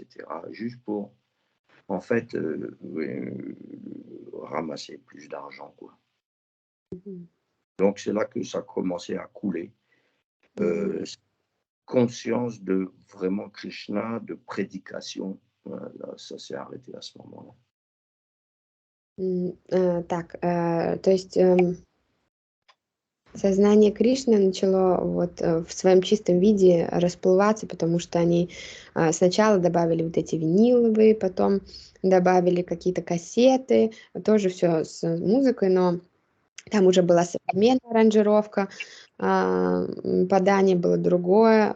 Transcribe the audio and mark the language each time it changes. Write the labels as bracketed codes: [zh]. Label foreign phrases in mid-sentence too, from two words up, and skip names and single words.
[fr] Juste pour, en fait, ramasser plus d'argent, quoi. Donc c'est là que ça commençait à couler. Conscience de vraiment Krishna, de prédication, là, ça s'est arrêté à ce moment-là. [ru] Так, то есть сознание Кришны начало вот в своем чистом виде расплываться, потому что они сначала добавили вот эти виниловые, потом добавили какие-то кассеты, тоже все с музыкой, но там уже была современная аранжировка, подание было другое.